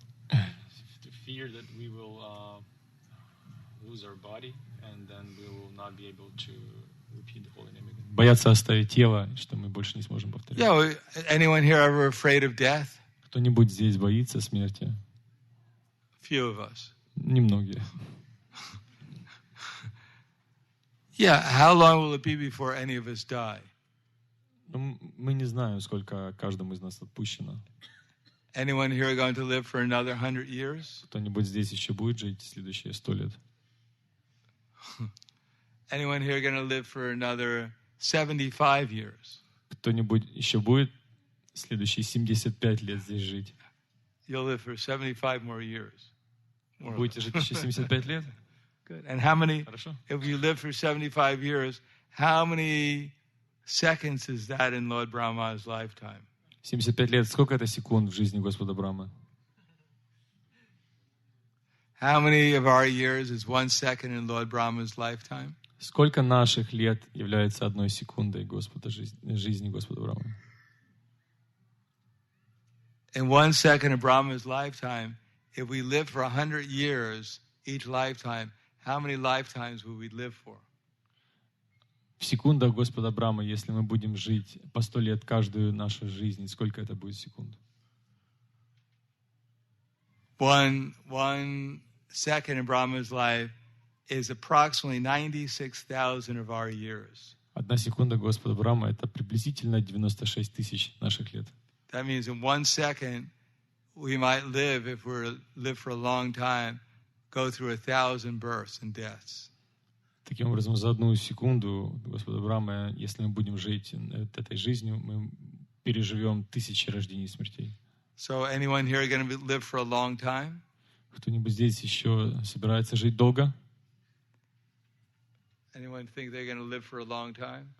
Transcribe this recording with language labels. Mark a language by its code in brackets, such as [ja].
[en] To fear that we will lose our body and then we will not be able to repeat the holy name again. [ru] Бояться оставить тело, что мы больше не сможем повторять. [en] Yeah, anyone here ever afraid of death? [ru] Кто-нибудь здесь боится смерти? [en] Few of us. [ru] Немногие. [en] Yeah, how long will it be before any of us die? [ru] Ну, мы не знаем, сколько каждому из нас отпущено. [en] Anyone here going to live for another 100 years? [ru] Кто-нибудь здесь еще будет жить следующие 100 лет? [en] Anyone here going to live for another 75 years? [ru] Кто-нибудь еще будет следующие 75 лет здесь жить? [en] You'll live for 75 more years. [ru] Будете жить еще 75 лет? [en] Good. And how many, [ru] Хорошо. [en] if you live for 75 years, how many seconds is that in Lord Brahma's lifetime? [ru] 75 лет. Сколько это секунд в жизни Господа Брахмы? [en] How many of our years is 1 second in Lord Brahma's lifetime? [ru] Сколько наших лет является одной секундой Господа жизни Господа Брамы? [en] In 1 second of Brahma's lifetime, if we live for 100 years each lifetime, how many lifetimes will we live for? [ru] В секундах Господа Брамы, если мы будем жить по 100 лет каждую нашу жизнь, сколько это будет секунд? [en] One second in Brahma's life is approximately 96,000 of our years. [ru] Одна секунда Господа Брамы — это приблизительно 96 тысяч наших лет. [en] That means in 1 second, we might live, if we live for a long time, go through 1,000 births and deaths. [ru] Таким образом, за одну секунду Господа Брамы, если мы будем жить этой жизнью, мы переживем тысячи рождений и смертей. [en] So anyone here going to live for a long time? [ru] Кто-нибудь здесь еще собирается жить долго? [en] Anyone think they're going to live for a long time?